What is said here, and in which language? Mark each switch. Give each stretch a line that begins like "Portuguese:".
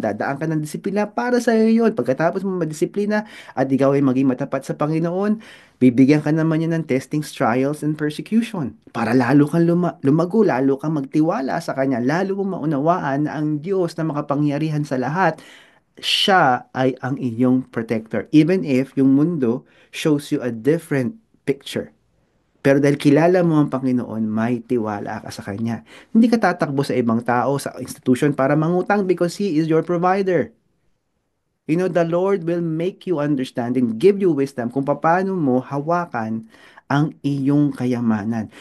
Filipino: Dadaan ka ng disiplina, para sa iyo yun. Pagkatapos mo madisiplina at ikaw ay maging matapat sa Panginoon, bibigyan ka naman niya ng
English: testings, trials, and persecution.
Filipino: Para lalo kang lumago, lalo kang magtiwala sa Kanya, lalo mong maunawaan na ang Diyos na makapangyarihan sa lahat, siya ay ang iyong protector.
English: Even if
Filipino: yung mundo
English: shows you a different picture.
Filipino: Pero dahil kilala mo ang Panginoon, may tiwala ka sa Kanya. Hindi ka tatakbo sa ibang tao, sa institution para mangutang
English: because He is your provider. You know, the Lord will make you understand and give you wisdom
Filipino: kung paano mo hawakan ang iyong kayamanan.